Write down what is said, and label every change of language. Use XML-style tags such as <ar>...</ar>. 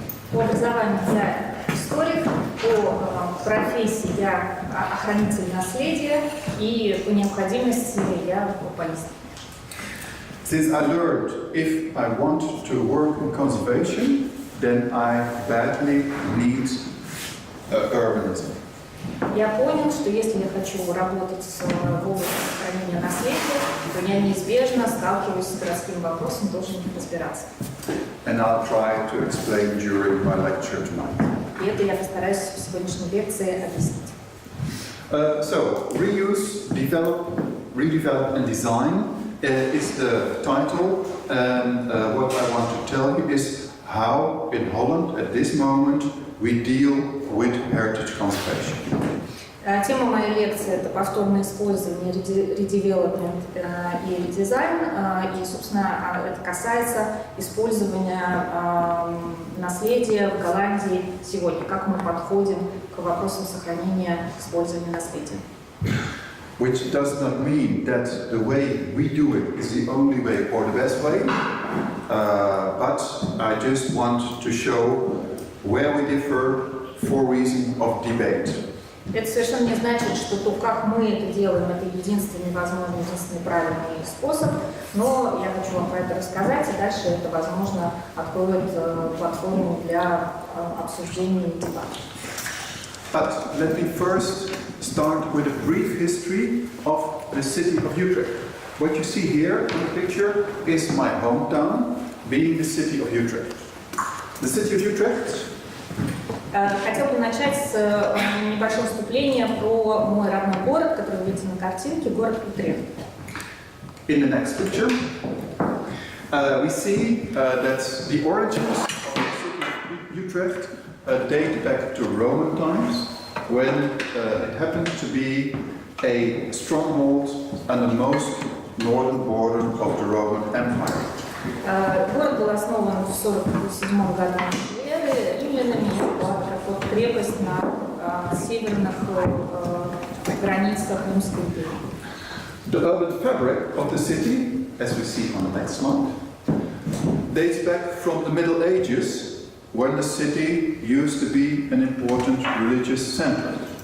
<ru>По образованию я историк, по профессии я охранитель наследия и по необходимости я урбанист.</ru> <en>Since I learned if I want to work in conservation, then I badly need urbanism.</en> <ru>Я понял, что если я хочу работать в области сохранения наследия, то я неизбежно сталкиваюсь с городским вопросом, должен разбираться.</ru> <en>And I'll try to explain during my lecture tonight.</en> <ru>И это я постараюсь в сегодняшней лекции объяснить.</ru> <en>So, reuse, redevelop and design is the title, and what I want to tell you is how in Holland at this moment we deal with heritage conservation.</en> <ru>Тема моей лекции – это повторное использование, редевелопмент и редизайн. И, собственно, это касается использования наследия в Голландии сегодня, как мы подходим к вопросам сохранения использования наследия.</ru> <en>Which does not mean that the way we do it is the only way or the best way, but I just want to show where we differ for reason of debate.</en> <ru>Это совершенно не значит, что то, как мы это делаем, это единственный возможный, единственный правильный способ, но я хочу вам про это рассказать, и дальше это, возможно, откроет платформу для обсуждения и дебатов.</ru> <en>But let me first start with a brief history of the city of Utrecht. What you see here in the picture is my hometown, being the city of Utrecht. The city of Utrecht.</en> <ru>Хотел бы начать с небольшого вступления про мой родной город, который вы видите на картинке, город Утрехт.</ru> <en>In the next picture, we see that the origins of the city of Utrecht date back to Roman times, when it happened to be a stronghold on the most northern border of the Roman Empire.</en> <ru>Город был основан в 47 году нашей эры римлянами, под крепость на северных границах Римской империи.</ru> <en>The urban fabric of the city, as we see on the next slide, dates back from the Middle Ages, when the city used to be an important religious center.</en>